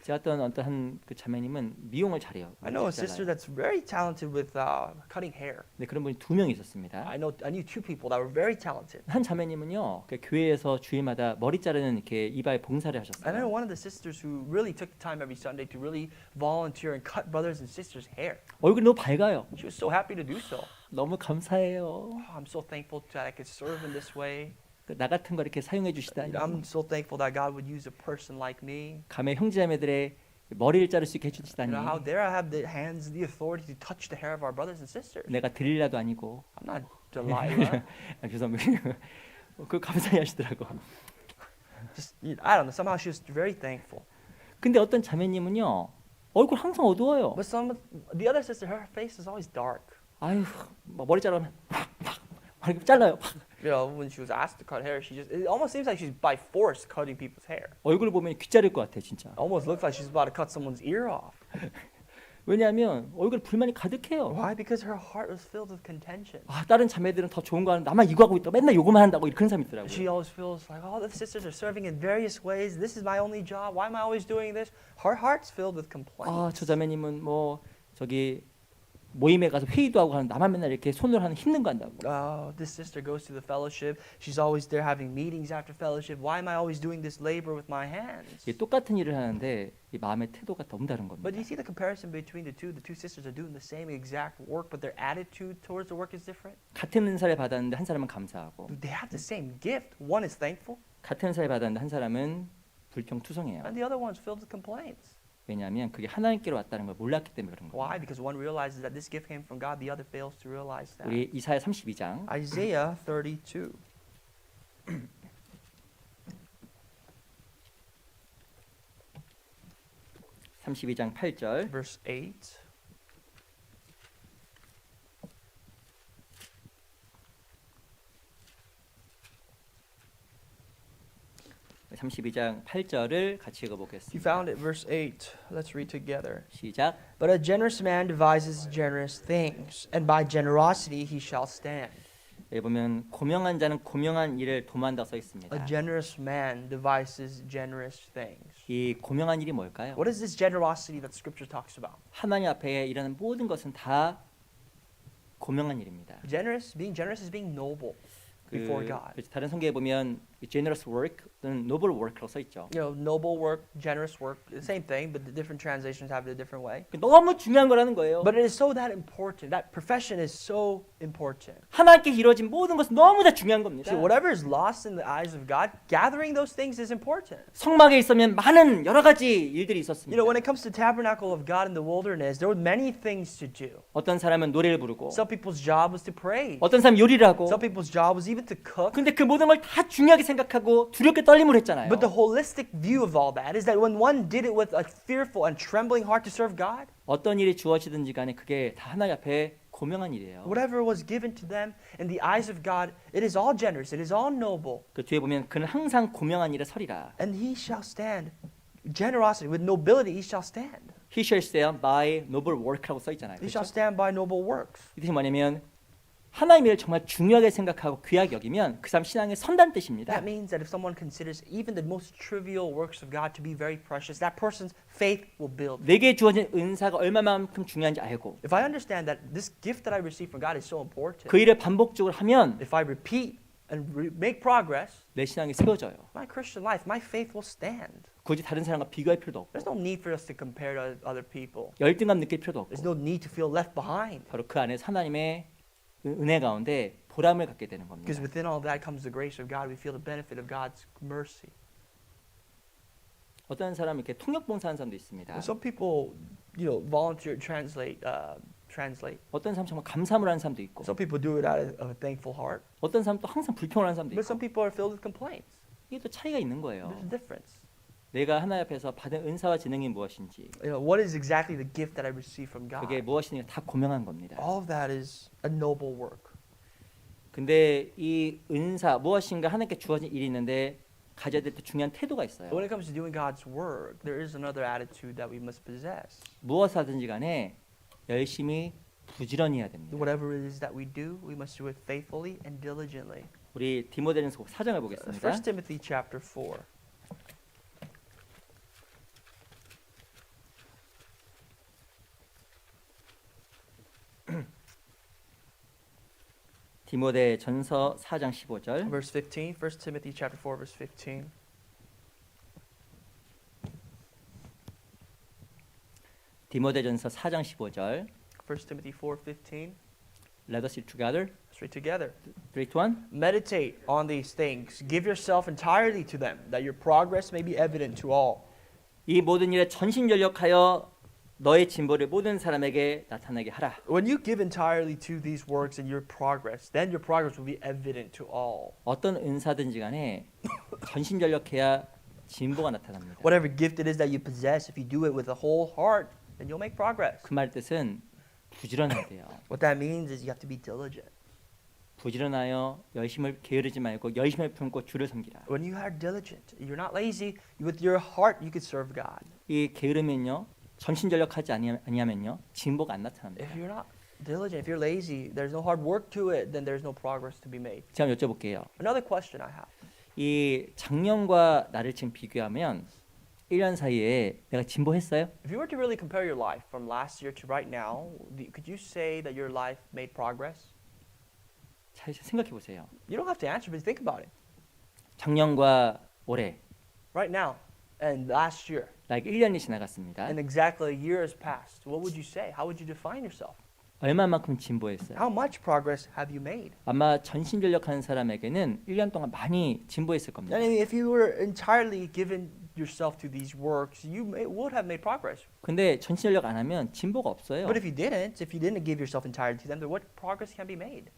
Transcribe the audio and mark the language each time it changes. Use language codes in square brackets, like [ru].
[ko] 제가 어떤 그 자매님은 미용을 잘해요. [en] I know a sister that's very talented with cutting hair. [ko] 네, 그런 분이 2명 있었습니다. [en] I knew two people that were very talented. [ko] 한 자매님은요, 그 교회에서 주일마다 머리 자르는 이렇게 이발 봉사를 [en] And I know one of the sisters who really took the time every Sunday to really volunteer and cut brothers and sisters' hair. [ko] 얼굴이 너무 밝아요. [en] She was so happy to do so. [ko] 너무 감사해요. [en] Oh, I'm so thankful that I could serve in this way. [ko] 나 같은 거 이렇게 사용해 주시다니. [en] I'm so thankful that God would use a person like me. [ko] 감히 형제자매들의 머리를 자를 수 있게 해주시다니. [en] How dare I have the hands, the authority to touch the hair of our brothers and sisters? [ko] 내가 들릴라도 아니고. [en] I'm not Delilah. [ko] 죄송합니다. 그 감사해 하시더라고. [en] Just I don't know. Somehow she was very thankful. [ko] 근데 어떤 자매님은요 얼굴 항상 어두워요. [en] But the other sister, her face is always dark. [ko] 아유, 막 머리 자르면 이렇게 잘라요. [en] You know, when she was asked to cut hair, it almost seems like she's by force cutting people's hair. [ko] 얼굴 보면 귀 자를 것 같아 진짜. [en] Almost looks like she's about to cut someone's ear off. [ko] 왜냐하면 얼굴 불만이 가득해요. [en] Why? Because her heart was filled with contention. [ko] 아, 다른 자매들은 더 좋은 거 하는 나만 이거 하고 있다. 맨날 요거만 한다고 그런 사람 있더라고요. [en] She always feels like, oh, the sisters are serving in various ways. This is my only job. Why am I always doing this? Her heart's filled with complaints. [ko] 아, 저 자매님은 뭐 저기 모임에 가서 회의도 하고 하는 나만 맨날 이렇게 손으로 하는 힘든 거 한다고. [en] Oh, this sister goes to the fellowship. She's always there having meetings after fellowship. Why am I always doing this labor with my hands? [ko] 이게 똑같은 일을 하는데 이 마음의 태도가 너무 다른 겁니다. [en] But do you see the comparison between the two? The two sisters are doing the same exact work, but their attitude towards the work is different. [ko] 같은 은사를 받았는데 한 사람은 감사하고 [en] They have the same gift. One is thankful, [ko] 같은 은사를 받았는데 한 사람은 불평투성해요. [en] and the other one's filled with complaints. [ko] 왜냐하면 그게 하나님께로 왔다는 걸 몰랐기 때문에 그런 거예요. [en] Why? Because one realizes that this gift came from God, the other fails to realize that. [ko] 우리 이사야 32장 [en] Isaiah 32. [ko] 32장 8절 [en] Verse 8. [ko] 32장 8절을 같이 [en] You [ko] 읽어보겠습니다. [en] found it, verse 8. Let's read together. [ko] 시작. [en] But a generous man devises generous things, and by generosity he shall stand. [ko] 여기 보면 고명한 자는 고명한 일을 도모한다고 써 있습니다. [en] A generous man devises generous things. [ko] 이 고명한 일이 뭘까요? [en] What is this generosity that Scripture talks about? [ko] 하나님 앞에 일하는 모든 것은 다 고명한 일입니다. [en] Being generous is being noble before God. [ko] 다른 성경에 보면 [en] generous work [ko] 또는 [en] noble work [ko] 라고 써 있죠. [en] You know, noble work, generous work, the same thing, but the different translations have it a different way. [ko] 너무 중요한 거라는 거예요. [en] But it is so that important. That profession is so important. [ko] 하나님께 이루어진 모든 것은 너무 다 중요한 겁니다. [en] So whatever is lost in the eyes of God, gathering those things is important. [ko] 성막에 있으면 많은 여러 가지 일들이 있었습니다. [en] You know, when it comes to tabernacle of God in the wilderness, there were many things to do. [ko] 어떤 사람은 노래를 부르고 [en] Some people's job was to pray. [ko] 어떤 사람은 요리를 하고 [en] Some people's job was even to cook. [ko] 근데 그 모든 걸 다 중요하게 생각하고 두렵게 떨림을 했잖아요. [en] But the holistic view of all that is that when one did it with a fearful and trembling heart to serve God, [ko] 어떤 일이 주어지든지 간에 그게 다 하나님 앞에 고명한 일이에요. [en] whatever was given to them in the eyes of God, it is all generous, it is all noble. [ko] 그 뒤에 보면 그는 항상 고명한 일에 서리라. [en] And he shall stand. Generosity, with nobility, he shall stand. He shall stand by noble work [ko] 라고 써 있잖아요. [en] He shall [ko] 그렇죠? [en] stand by noble works. [ko] 이 뜻이 뭐냐면 하나님의 일을 정말 중요하게 생각하고 귀하게 여기면 그 사람 신앙에 선다는 뜻입니다. [en] That means that if someone considers even the most trivial works of God to be very precious, that person's faith will build. [ko] 내게 주어진 은사가 얼마만큼 중요한지 알고 [en] If I understand that this gift that I receive from God is so important, [ko] 그 일을 반복적으로 하면 [en] if I repeat and make progress, [ko] 내 신앙이 세워져요. [en] my Christian life, my faith will stand. [ko] 굳이 다른 사람과 비교할 필요도 [en] There's [ko] 없고 [en] no need for us to compare to other people. [ko] 열등감 느낄 필요도 [en] There's [ko] 없고 [en] no need to feel left behind. [ko] 바로 그 안에서 하나님의 은혜 가운데 보람을 갖게 되는 겁니다. [en] Because within all that comes the grace of God. We feel the benefit of God's mercy. [ko] 어떤 사람은 이렇게 통역 봉사하는 사람도 있습니다. [en] Some people, volunteer translate. [ko] 어떤 사람 정말 감사함을 하는 사람도 있고 [en] Some people do it out of a thankful heart. [ko] 어떤 사람 또 항상 불평을 하는 사람도 [en] But [ko] 있고 [en] some people are filled with complaints. [ko] 이게 또 차이가 있는 거예요. [en] There's a difference. [ko] 내가 하나님 앞에서 받은 은사와 지능이 무엇인지 [en] What is exactly the gift that I receive from God? [ko] 그게 무엇인지 다 고명한 겁니다. [en] All of that is a noble work. [ko] 근데 이 은사 무엇인가 하나님께 주어진 일이 있는데 가져야 될 때 중요한 태도가 있어요. [en] But when it comes to doing God's work, there is another attitude that we must possess. [ko] 무엇을 하든지 간에 열심히 부지런히 해야 됩니다. [en] Whatever it is that we do, we must do it faithfully and diligently. [ko] 우리 디모데전서 4장을 보겠습니다. [en] 1 Timothy chapter 4. [ko] 디모데전서 4장 15절. [en] Verse 15, 1 Timothy chapter 4, verse 15. [ko] 디모데전서 4장 15절. [en] 1 Timothy 4:15. Let us read together. Let's read together. 3, 2, 1. Meditate on these things. Give yourself entirely to them, that your progress may be evident to all. [ko] 이 모든 일에 전심전력하여 너의 진보를 모든 사람에게 나타나게 하라. [en] When you give entirely to these works and your progress, then your progress will be evident to all. [ko] 어떤 은사든지 간에 전심전력해야 진보가 나타납니다. [en] Whatever gift it is that you possess, if you do it with a whole heart, then you'll make progress. [ko] 그 말 뜻은 부지런해야 돼요. [en] What that means is you have to be diligent. [ko] 부지런하여 열심을 게으르지 말고 열심을 품고 주를 섬기라. [en] When you are diligent, you're not lazy. With your heart, you could serve God. [ko] 이 게으르면요, 전심전력하지 아니하면요, 진보가 안 나타납니다. [en] If you're not diligent, if you're lazy, there's no hard work to it, then there's no progress to be made. [ko] 제가 여쭤볼게요. [en] Another question I have. [ko] 이 작년과 나를 지금 비교하면 1년 사이에 내가 진보했어요? [en] If you were to really compare your life from last year to right now, could you say that your life made progress? [ko] 잘 생각해 보세요. [en] You don't have to answer, but think about it. [ko] 작년과 올해 [en] Right now and last year, [ko] like 1년이 지나갔습니다. [en] and exactly a year has passed. What would you say? How would you define yourself? [ko] 얼마만큼 진보했어요? [en] How much progress have you made? [ko] 아마 전심전력하는 사람에게는 1년 동안 많이 진보했을 겁니다. [en] I mean, if you were entirely given yourself to these works, would have made progress. [ko] 근데 전심전력 안 하면 진보가 없어요. [en] But if you didn't give yourself entirely to them, then what progress can be made?